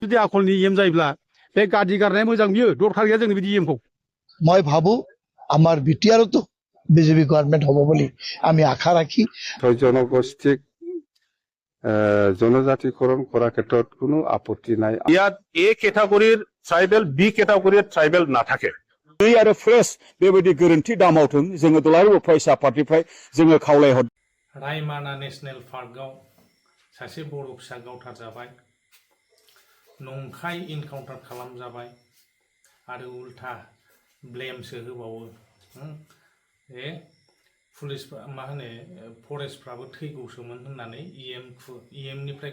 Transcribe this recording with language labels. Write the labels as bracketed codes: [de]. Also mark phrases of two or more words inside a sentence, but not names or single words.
[brx] जुदि आखलनि EM जायोब्ला बे गारि गारनाया मोजां बियो दरखार गैया जोंनि बिदि EM खौ [bn] মই ভাবো আমার বিটিআরও তো বিজেপি গভর্নমেন্ট হব বলে আমি আশা রাখি [as] জনগোষ্ঠীক জনজাতিকরণ করার ক্ষেত্ৰত কোনো আপত্তি নাই ইয়াত A কেটাগরির ট্রাইবেল B কেটাগরির ট্রাইবেল না থাকে [brx] दै आरो फ्रेश बेबायदि गोरोन्थि दामावथों जोङो दुलाराय फरायसा आफादनिफ्राय जोङो खावलायहर रायमाना नेशनेल पार्कआव सासे बर' फिसा गावथारजाबाय नंखाय इनकाउन्टार खालामजाबाय आरो उल्था ब्लेमसो होबावो ए पुलिस मा होनो फरेस्टफ्राबो थैगौसोमोन होननानै EMनिफ्राय